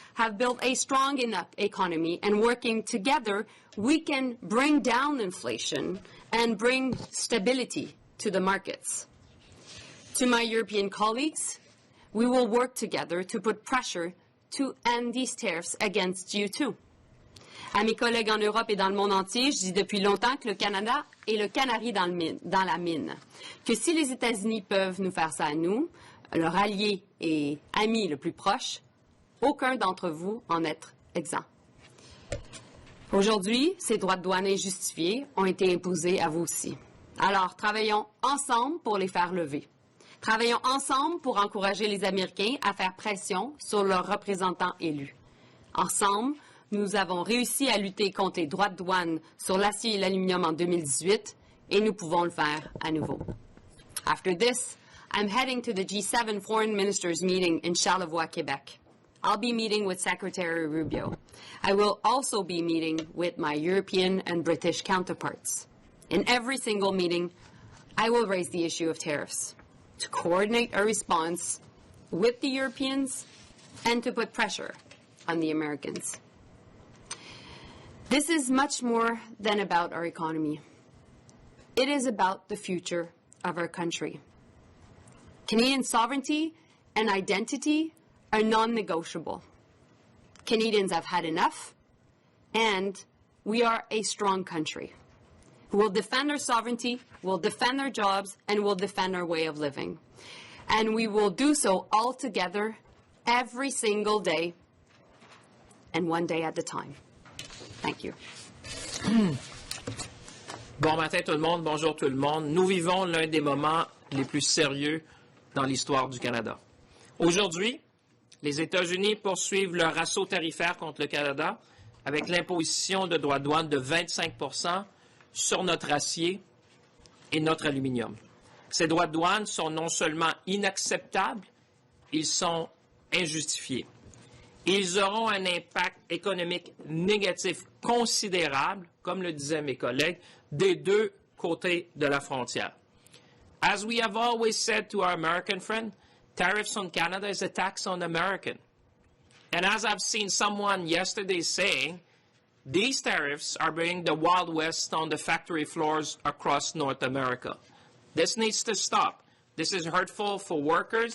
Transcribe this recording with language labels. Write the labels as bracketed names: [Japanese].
[English] have built a strong enough economy, and working together, we can bring down inflation and bring stability to the markets. To my European colleagues, we will work together to put pressure to end these tariffs against you too. [French] À mes collègues en Europe et dans le monde entier, je dis depuis longtemps que le Canada est le canari dans la mine. Que si les États-Unis peuvent nous faire ça à nous, leur allié et ami le plus proche, aucun d'entre vous en être exempt. Aujourd'hui, ces droits de douane injustifiés ont été imposés à vous aussi. Alors, travaillons ensemble pour les faire lever. Travaillons ensemble pour encourager les Américains à faire pression sur leurs représentants élus. Ensemble, nous avons réussi à lutter contre les droits de douane sur l'acier et l'aluminium en 2018 et nous pouvons le faire à nouveau. [English] After this, I'm heading to the G7 Foreign Ministers meeting in Charlevoix, Quebec. I'll be meeting with Secretary Rubio. I will also be meeting with my European and British counterparts. In every single meeting, I will raise the issue of tariffs to coordinate our response with the Europeans and to put pressure on the Americans. This is much more than about our economy. It is about the future of our country. Canadian sovereignty and identity are non-negotiable. Canadians have had enough, and we are a strong country. We'll defend our sovereignty, we'll defend our jobs, and we'll defend our way of living. And we will do so all together every single day and one day at a time. Thank you. [French] Bon matin tout le monde, bonjour tout le monde. Nous vivons l'un des moments les plus sérieux dans l'histoire du Canada. Aujourd'hui, les États-Unis poursuivent leur assaut tarifaire contre le Canada avec l'imposition de droits de douane de 25% sur notre acier et notre aluminium. Ces droits de douane sont non seulement inacceptables, ils sont injustifiés. Ils auront un impact économique négatif considérable, comme le disaient mes collègues, des deux côtés de la frontière. [English] As we have always said to our American friend, tariffs on Canada is a tax on American. And as I've seen someone yesterday saying, these tariffs are bringing the Wild West on the factory floors across North America. This needs to stop. This is hurtful for workers.